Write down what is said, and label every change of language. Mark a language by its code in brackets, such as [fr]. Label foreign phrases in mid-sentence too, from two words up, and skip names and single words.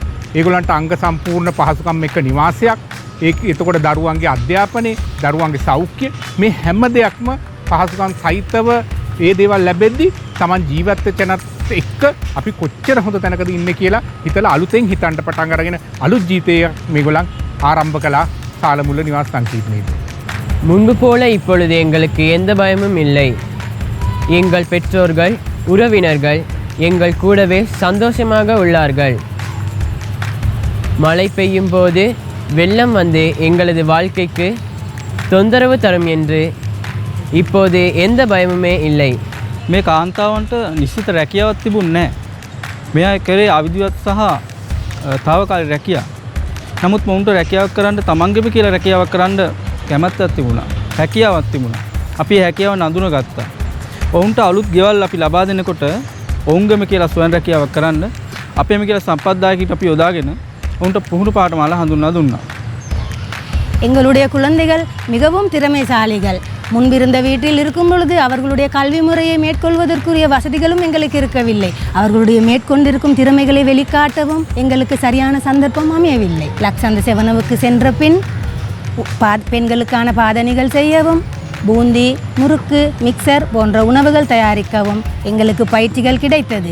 [si] ඒගොල්ලන්ට අංග සම්පූර්ණ පහසුකම් එක්ක නිවාසයක්, එතකොට දරුවන්ගේ අධ්‍යාපනය, දරුවන්ගේ සෞඛ්‍ය මේ හැම දෙයක්ම පහසුකම් සහිතව ඒ දේවල් ලැබෙද්දී Taman ජීවත් වෙච්ච නැත් එක්ක අපි කොච්චර හොඳ තැනකද ඉන්නේ කියලා හිතලා අලුතෙන් හිතන්න පටන් අරගෙන අලුත් ජීවිතයක් මේගොල්ලන් ආරම්භ කළා සාලමුල්ල නිවාස සංකීර්ණයේදී. [ta] முன்பு போல இப்பொழுது எங்களுக்கு எந்த பயமும் இல்லை. எங்கள் பெற்றோர்கள் உறவினர்கள் எங்கள் கூடவே சந்தோஷமாக உள்ளார்கள். மழை பெய்யும் போது வெள்ளம் வந்து எங்களது வாழ்க்கைக்கு தொந்தரவு தரும் என்று இப்போது எந்த பயமுமே இல்லை. [si] මේ කාන්තාවන්ට නිශ්චිත රැකියාවක් තිබුණේ නැහැ. මේ අය කරේ අවිධිවත් සහ తాවකාලික රැකියාව. නමුත් මොවුන්ට රැකියාවක් කරන්න තමන්ගේම කියලා රැකියාවක් කරන්න කැමැත්තක් තිබුණා. හැකියාවක් තිබුණා. අපි හැකියාව නඳුනගත්තා. ඔවුන්ට අලුත් ගෙවල් අපි ලබා දෙනකොට ඔවුන්ගේම කියලා ස්වයං රැකියාවක් කරන්න අපේම කියලා සම්පත්දායකීන් අපි යොදාගෙන ඔවුන්ට පුහුණු පාඨමාලා හඳුන්වා දුන්නා. [ta] எங்களுடைய குழந்தைகள் மிகவும் திறமைசாலிகள். முன்பிருந்த வீட்டில் இருக்கும் பொழுது அவர்களுடைய கல்வி முறையை மேற்கொள்வதற்குரிய வசதிகளும் எங்களுக்கு இருக்கவில்லை. அவர்களுடைய மேற்கொண்டிருக்கும் திறமைகளை வெளிக்காட்டவும் எங்களுக்கு சரியான சந்தர்ப்பம் அமையவில்லை. லக்சந்த செவனவுக்கு சென்ற பின் பெண்களுக்கான பாதணிகள் செய்யவும் பூந்தி, முறுக்கு, மிக்சர் போன்ற உணவுகள் தயாரிக்கவும் எங்களுக்கு பயிற்சிகள் கிடைத்தது.